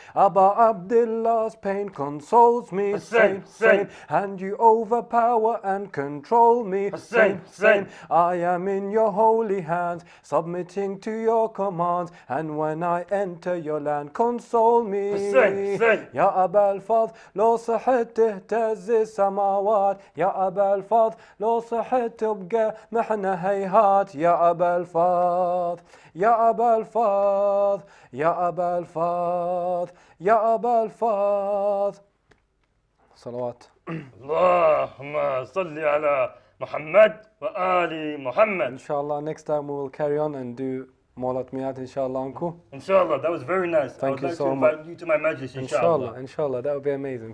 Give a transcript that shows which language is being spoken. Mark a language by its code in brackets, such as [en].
[en] Abba Abdullah's pain consoles me, Hussain, Hussain. and you overpower and control me, Hussain, Hussain. I am in your holy hands, submitting to your commands, and when I enter your land, console me. Hussain, Hussain. [ar] يا أبا الفضل لو صحت تهتز السماوات، يا أبا الفضل لو صحت تبقى محنا هيهات، يا أبا الفضل يا أبا الفضل يا أبا الفضل يا أبا الفضل. صلوات. اللهم صل على محمد وآل محمد. [en] Inshallah, next time we will carry on and do more latmiyat, inshallah, uncle. Inshallah, that was very nice. Thank you I would like so to invite you to my majlis, inshallah. Inshallah, that would be amazing.